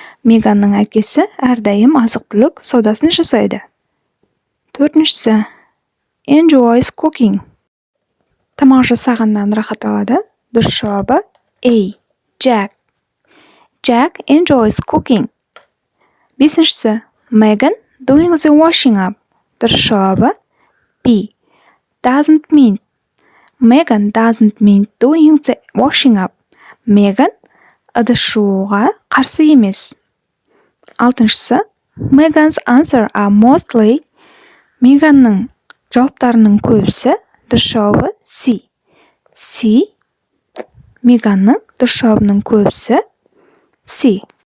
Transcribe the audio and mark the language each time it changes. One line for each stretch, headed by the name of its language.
Kazakh: Меганның әкесі әрдайым азық-түлік саудасын жасайды. Төртіншісі,
English: enjoys cooking.
Kazakh: Тамақ жасағаннан рахат алады. Дұрыс жауабы
English: A. Jack enjoys cooking.
Kazakh: Бесіншісі,
English: Megan doing the washing up.
Kazakh: Дұрыс жауабы B.
English: Doesn't mean. Megan doesn't mean doing the washing up.
Kazakh: Megan ыдыс жууға қарсы емес. Алтыншысы,
English: Megan's answer are mostly.
Kazakh: Меганның жауаптарының көбісі. Дұрыс жауабы C. Меганның дұрыс жауабының көбісі C.